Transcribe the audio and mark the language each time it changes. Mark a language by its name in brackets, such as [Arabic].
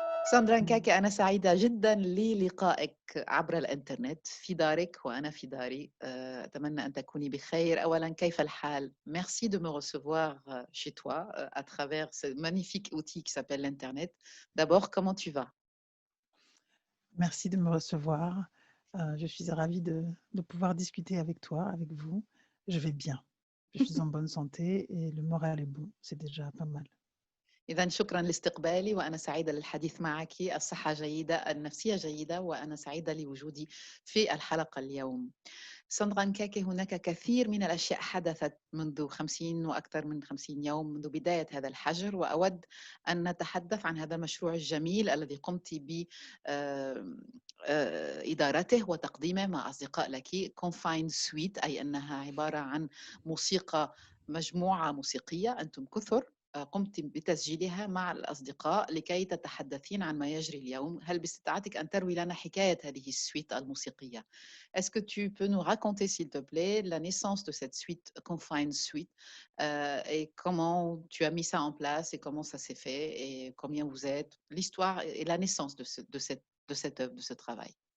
[Arabic] ساندرا نكاكي، أنا سعيدة جدا للقائك عبر الإنترنت في دارك وأنا في داري. أتمنى أن تكوني بخير. أولا كيف الحال؟ [French] Merci de me recevoir chez toi à travers ce magnifique outil qui s'appelle l'Internet. D'abord, comment tu vas? Merci de me recevoir. Je suis ravie de pouvoir discuter avec toi, avec vous. Je vais bien. Je suis en bonne santé et le moral est bon. C'est déjà pas mal. [Arabic] إذا شكرا لاستقبالي وأنا سعيدة للحديث معك. الصحة جيدة، النفسية جيدة، وأنا سعيدة لوجودي في الحلقة اليوم. ساندرا نكاكي، هناك كثير من الأشياء حدثت منذ 50 وأكثر من 50 يوم منذ بداية هذا الحجر، وأود أن نتحدث عن هذا المشروع الجميل الذي قمت بإدارته وتقديمه مع أصدقاء لك، Confined Suite، أي أنها عبارة عن موسيقى، مجموعة موسيقية، أنتم كثر، قمت بتسجيلها مع الأصدقاء لكي تتحدثين عن ما يجري اليوم. هل باستطاعتك أن تروي لنا حكاية هذه السويت الموسيقية؟ [French] Est-ce que tu peux nous raconter, s'il te plaît, la naissance de cette suite, Confined Suite, et comment tu as mis ça en place et comment ça s'est fait et combien vous êtes, l'histoire et la naissance de cette œuvre, de ce travail.